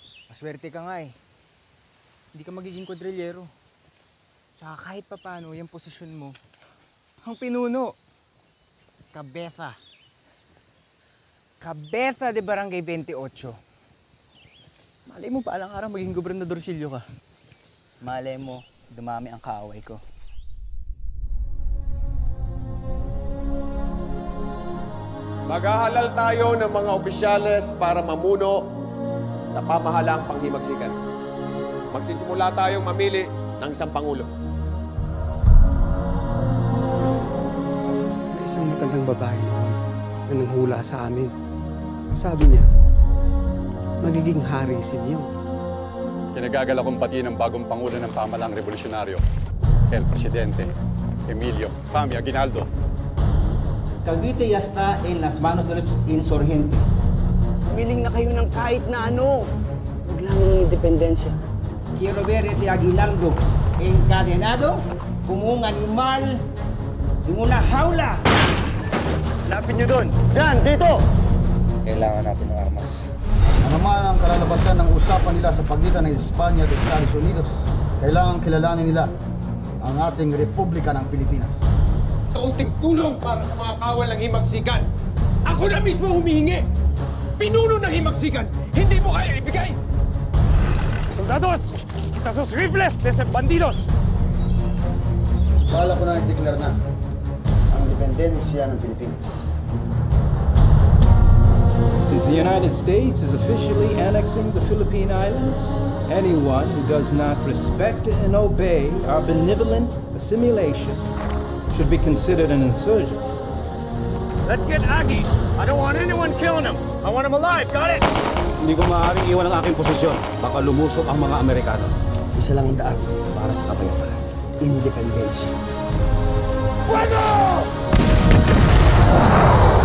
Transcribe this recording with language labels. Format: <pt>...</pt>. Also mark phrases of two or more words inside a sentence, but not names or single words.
<tl>Maswerte ka nga eh. Hindi ka magiging kwadrilyero. Tsaka kahit papano, yung posisyon mo, ang pinuno. Cabeza. Cabeza de Barangay 28. Malay mo pa alang araw maging gobernadorsilyo ka. Malay mo, dumami ang kaaway ko. Maghahalal tayo ng mga opisyales para mamuno sa pamahalaang panghimagsikan. Magsisimula tayong mamili ng isang pangulo. May isang matandang babae noon na nanghula sa amin. Sabi niya, magiging hari si Neo. Kinagagal akong batiin ng bagong pangulo ng pamahalaang revolusyonaryo,</tl> <es>El Presidente Emilio Pami Aguinaldo. Cavite ya está en las manos de los insurgentes.</es> <tl>Miling na kayo ng kahit na ano. Huwag lang ng independensya.</tl> <es>Quiero ver ese Aguinaldo encadenado como un animal en una jaula.</es> <tl>Lapit nyo doon. Yan, dito! Kailangan natin ng armas. Ano man ang kalalabasan ng usapan nila sa pagitan ng Espanya at Estados Unidos, kailangan kilalanin nila ang ating Republika ng Pilipinas. Kaunting tulong para sa mga kawal ng himagsikan. Ako na mismo humihingi. Pinuno ng himagsikan. Hindi mo kaya ibigay.</tl> <es>Soldados! Kita sus rifles de esos bandidos!</es> <tl>Bala ko na i-declare na ang independensya ng Pilipinas.</tl> <en>Since the United States is officially annexing the Philippine Islands, anyone who does not respect and obey our benevolent assimilation should be considered an insurgent. Let's get Aggie! I don't want anyone killing him! I want him alive, got it?</en> <tl>Hindi ko maaaring iwan ang aking posisyon. Baka lumusok ang mga Amerikano. Isa lang ang daan para sa kapayapaan. Independensya. Fuego!</tl>